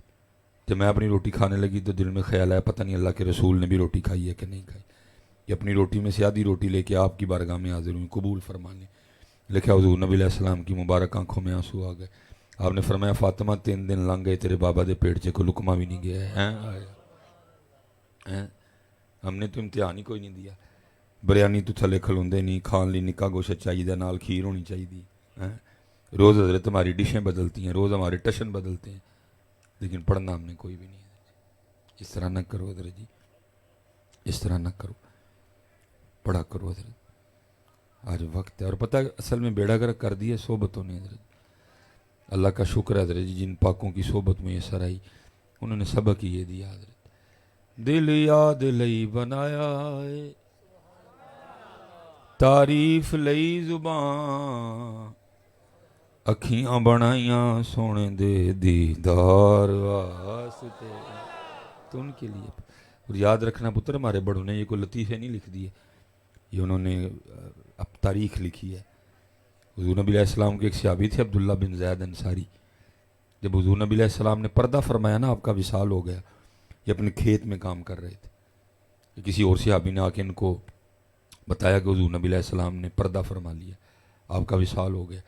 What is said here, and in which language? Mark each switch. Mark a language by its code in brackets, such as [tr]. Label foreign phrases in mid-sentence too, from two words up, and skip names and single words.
[ur] جب میں اپنی روٹی کھانے لگی تو دل میں خیال آیا پتہ نہیں اللہ کے رسول نے بھی روٹی کھائی ہے کہ نہیں کھائی، یہ اپنی روٹی میں سے آدھی روٹی لے کے آپ کی بارگاہ میں حاضر ہوئی، قبول فرما لیں۔ لکھا حضور نبی علیہ السلام کی مبارک آنکھوں میں آنسو آ گئے۔ آپ نے فرمایا فاطمہ 3 [pa] دن لنگ گئے تیرے بابا دے پیٹ [ur] سے کوئی لقمہ بھی نہیں گیا ہے۔ ہم نے تو امتحان ہی کوئی نہیں دیا، [pa] بریانی تو تھلے کھلوندے نہیں، کھان لی نکا گوشت چاہیے، نال کھیر ہونی چاہیے۔ [ur] روز حضرت ہماری ڈشیں بدلتی ہیں، روز ہمارے ٹشن بدلتے ہیں، لیکن پڑھنا ہم نے کوئی بھی نہیں ہے۔ اس طرح نہ کرو حضرت جی، اس طرح نہ کرو، پڑھا کرو حضرت۔ آج وقت ہے، اور پتہ اصل میں بیڑا گرک کر دیا صحبتوں نے حضرت۔ اللہ کا شکر ہے حضرت جی، جن پاکوں کی صحبت میں یہ سر آئی انہوں نے سبق ہی یہ دیا حضرت۔ [pa] دل یاد لئی بنایا ہے، تعریف لئی زبان، اکھیاں بنائیاں سونے دے دیدار واسطے، [ur] تو ان کے لیے۔ اور یاد رکھنا پتر، ہمارے بڑوں نے یہ کوئی لطیفے نہیں لکھ دیے، یہ انہوں نے اب تاریخ لکھی ہے۔ حضور نبی علیہ السلام کے ایک صحابی تھے عبداللہ بن زید انصاری، جب حضور نبی علیہ السلام نے پردہ فرمایا نا، آپ کا وصال ہو گیا، یہ اپنے کھیت میں کام کر رہے تھے، کسی اور صحابی نے آ کے ان کو بتایا کہ حضور نبی علیہ السلام نے پردہ فرما لیا، آپ کا وصال ہو گیا۔